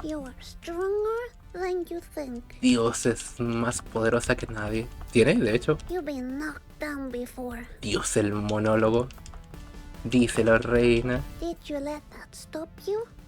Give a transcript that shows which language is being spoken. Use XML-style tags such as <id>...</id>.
<en>You are stronger than you think.</en> <es>Dios es más poderosa que nadie. Tiene, de hecho.</es> <en>You've been knocked down before.</en> <es>Dios, el monólogo. Díselo, reina.</es> <en>Did you let that stop you?</en>